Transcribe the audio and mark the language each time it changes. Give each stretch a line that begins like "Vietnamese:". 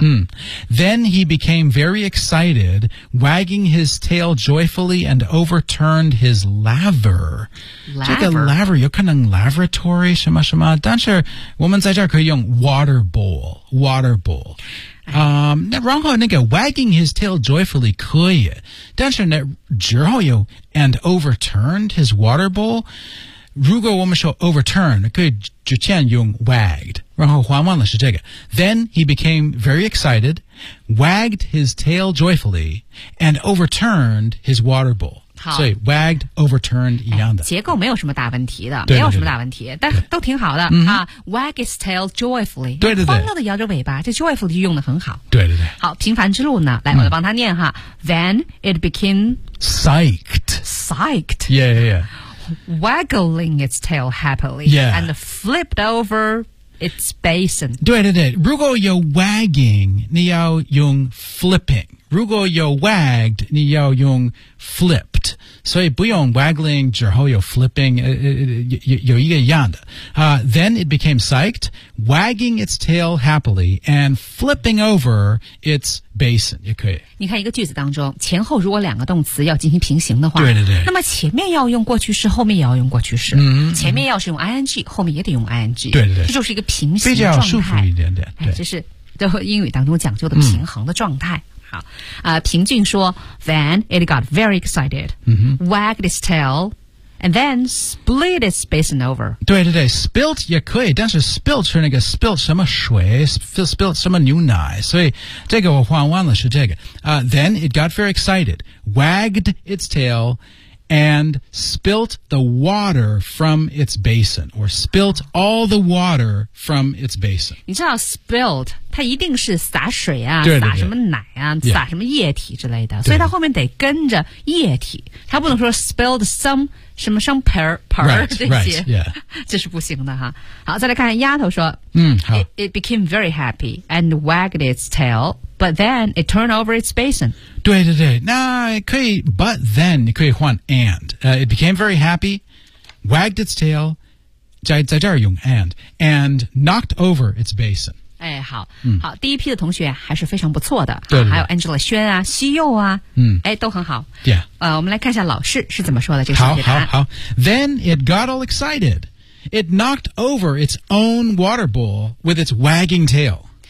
English: 嗯、then he became very excited wagging his tail joyfully and overturned his laver
Chinese: 这个
English: laver
Chinese: 有可能
English: laboratory
Chinese: 什么什么但是我们在这儿可以用
English: water bowl
Chinese: 然后那个
English: wagging his tail joyfully
Chinese: 可以但是那之后有
English: and overturned his water bowl
Chinese: 如果我们说
English: overturn
Chinese: 可以之前用
English: wagged
Chinese: 然后换完了是这个
English: then he became very excited wagged his tail joyfully and overturned his water bowl
Chinese: 好所以 wagged, overturned 一样的、哎、结构没有什么大问题的对对对没有什么大问题但都挺好的对对对
English: 啊 wag its tail joyfully
Chinese: 对对对欢乐的摇着尾巴这 joyfully 用得很好对对对好平凡之路呢来我来帮他念哈、嗯、
English: Then it became psyched Psyched Yeah yeah yeah waggling its tail happily、 yeah. and flipped over its basin.
Chinese: 对对对，如果有 wagging, 你要用 flipping. 如果有 wagged, 你要用 flipped. 所以不用 waggling, 之后有 flipping, 有一个样的。
English: Then it became psyched, wagging its tail happily and flipping over its basin.
Chinese: 也可以。你看一个句子当中，前后如果两个动词要进行平行的话，对对对，那么前面要用过去式，后面也要用过去式。嗯，前面要是用 ing, 后面也得用 ing。对对对，这就是一个平行状态，比较舒服一点点。对，这是在英语当中讲究的平衡的状态。
English: 平俊说 ，Then it got very excited,、 mm-hmm. wagged its tail, and then split its basin over.
Chinese: 对对对 ，spilt 也可以，但是 spilt 是那个 spilt 什么水 ，spilt 什么牛奶，所以这个我换完了是这个。
English: Then it got very excited, wagged its tail. And spilt the water from its basin, or spilt all the water from its basin.
Chinese: 你知道 spilt, 它一定是洒水啊，对对对洒什么奶啊、
English: yeah.
Chinese: 洒什么液体之类的对。所以它后面得跟着液体。它不能说 spilled some, 什么 some per,
English: right,
Chinese: 这些。
English: Right, yeah.
Chinese: 这是不行的哈。好再来看丫头说、嗯、好
English: it became very happy and wagged its tail. But then it turned over its basin.
Chinese: 对对对，那可以
English: But then
Chinese: 你可以换
English: and、it became very happy, wagged its tail,
Chinese: 在这儿用
English: and knocked over its basin.
Chinese: 哎，好、嗯、好，第一批的同学还是非常不错的。对, 对, 对，还有 Angela 轩啊，西柚啊，嗯，哎，都很好。
English: Yeah.
Chinese: 我们来看一下老师是怎么说的这个好好好。
English: Then it got all excited. It knocked over its own water bowl with its wagging tail.